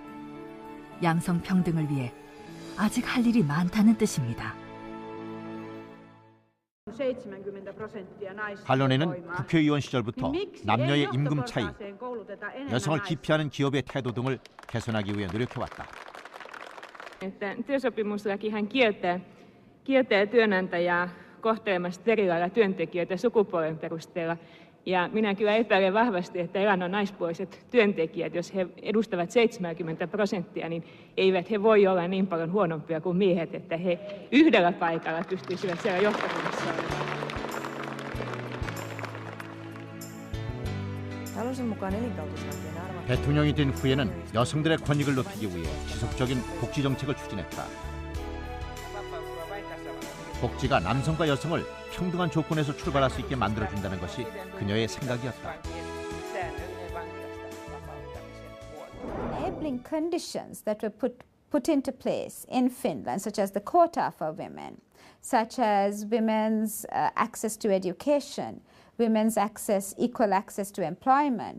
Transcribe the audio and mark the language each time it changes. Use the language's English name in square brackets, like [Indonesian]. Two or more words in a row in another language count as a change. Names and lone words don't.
[Korean] 양성 평등을 위해 아직 할 일이 많다는 뜻입니다. 할론에는 국회의원 시절부터 남녀의 임금 차이, 여성을 기피하는 기업의 태도 등을 개선하기 위해 노력해왔다. [Finnish] Työsopimuslakihan kieltää työnantajaa kohtelemasta eri lailla työntekijöitä sukupuolen perusteella. Ja minä kyllä epäilen vahvasti, että elannon naispuoliset työntekijät, jos he edustavat 70%, niin eivät he voi olla niin paljon huonompia kuin miehet, että he yhdellä paikalla pystyisivät siellä johtokunnassa olemaan. [Korean] 대통령이 된 후에는 여성들의 권익을 높이기 위해 지속적인 복지 정책을 추진했다. 복지가 남성과 여성을 평등한 조건에서 출발할 수 있게 만들어준다는 것이 그녀의 생각이었다. [English] Enabling conditions that were put into place in Finland, such as the quota for women, such as women's access to education, women's equal access to employment.